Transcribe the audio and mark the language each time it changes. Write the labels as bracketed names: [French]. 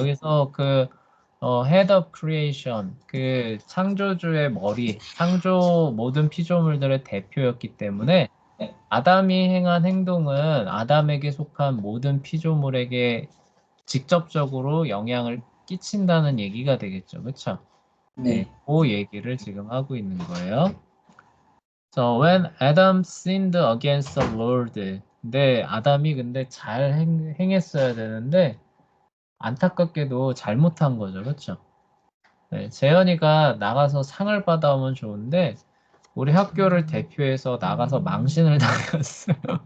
[Korean] 여기서 그 Head of Creation, 그 창조주의 머리, 창조 모든 피조물들의 대표였기 때문에 아담이 행한 행동은 아담에게 속한 모든 피조물에게 직접적으로 영향을 끼친다는 얘기가 되겠죠. 그렇죠? 네, 네. 그 얘기를 지금 하고 있는 거예요. [English] So when Adam sinned against the Lord. [Korean] 근데 아담이 근데 잘 행했어야 되는데 안타깝게도 잘못한 거죠. 그렇죠? 네, 재현이가 나가서 상을 받아오면 좋은데 우리 학교를 대표해서 나가서 망신을 당했어요.